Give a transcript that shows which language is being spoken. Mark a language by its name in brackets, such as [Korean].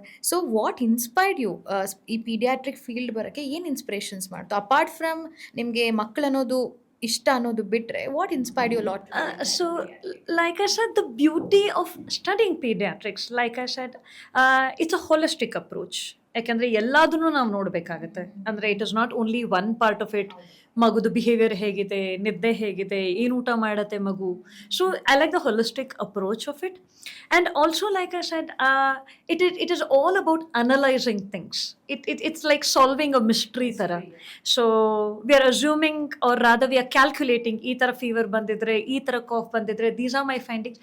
[English] so what inspired you [Kannada] ಈ paediatric field ಬರೋಕ್ಕೆ ಏನು ಇನ್ಸ್ಪಿರೇಷನ್ಸ್ ಮಾಡ್ತು [English] apart from [Kannada] ನಿಮಗೆ ಮಕ್ಕಳು ಅನ್ನೋದು ಇಷ್ಟ ಅನ್ನೋದು ಬಿಟ್ಟರೆ [English] What inspired you lot? So, like I said, the beauty of studying pediatrics, like I said, it's a holistic approach. [Kannada] ಯಾಕೆಂದರೆ ಎಲ್ಲದನ್ನು ನಾವು ನೋಡಬೇಕಾಗತ್ತೆ. ಅಂದರೆ [English] It is not only one part of it. [Kannada] ಮಗುದು behaviour ಹೇಗಿದೆ, ನಿದ್ದೆ ಹೇಗಿದೆ, ಏನು ಊಟ ಮಾಡುತ್ತೆ ಮಗು. [English] So I like the holistic approach of it. And also like I said it is all about analysing things. It's like solving a mystery ಥರ. So we are assuming are rather we are calculating [Kannada] ಈ ಥರ fever ಬಂದಿದ್ರೆ, ಈ ಥರ calf ಬಂದಿದ್ರೆ, [English] These are my findings.